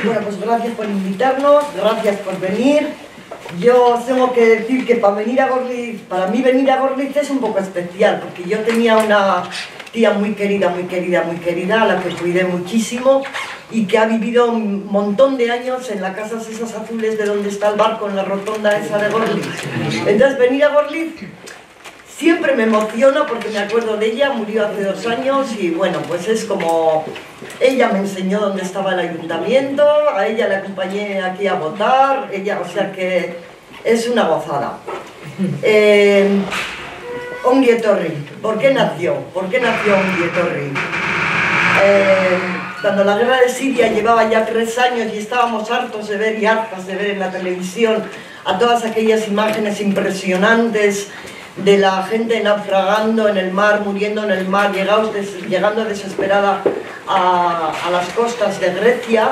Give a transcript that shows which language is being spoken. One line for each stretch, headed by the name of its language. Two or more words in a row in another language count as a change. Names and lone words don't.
Spanish: Bueno, pues gracias por invitarnos, gracias por venir. Yo tengo que decir que para mí venir a Gorliz es un poco especial, porque yo tenía una tía muy querida, a la que cuidé muchísimo y que ha vivido un montón de años en las casas esas azules de donde está el barco, en la rotonda esa de Gorliz. Entonces venir a Gorliz siempre me emociona porque me acuerdo de ella, murió hace 2 años y bueno, pues es como... Ella me enseñó dónde estaba el ayuntamiento, a ella le acompañé aquí a votar, o sea que es una gozada. Ongi Etorri, ¿por qué nació? ¿Por qué nació Ongi Etorri? Cuando la guerra de Siria llevaba ya 3 años y estábamos hartos de ver y hartas de ver en la televisión a todas aquellas imágenes impresionantes de la gente naufragando en el mar, muriendo en el mar, llegando desesperada a las costas de Grecia.